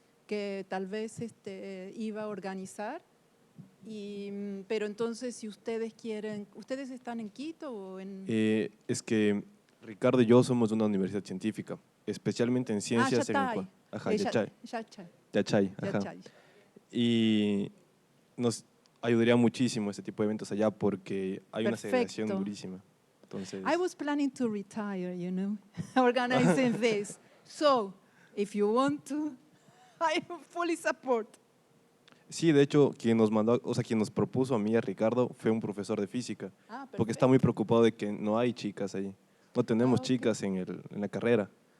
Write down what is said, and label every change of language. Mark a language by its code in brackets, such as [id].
[es] Que tal vez iba a organizar. Pero entonces, si ustedes quieren, ¿ustedes están en Quito o en...? Es que Ricardo y yo somos de una universidad científica, especialmente en ciencias en Ecuador. Ajá, Yachay. Ajá. Y nos ayudaría muchísimo este tipo de eventos allá porque hay una segregación durísima. Entonces, [en] I was planning to retire, organizing this. So, if you want to, I fully support. [es] sí, de hecho, quien nos propuso a mí y a Ricardo fue un profesor de física, porque está muy preocupado de que no hay chicas ahí. No tenemos chicas en la carrera.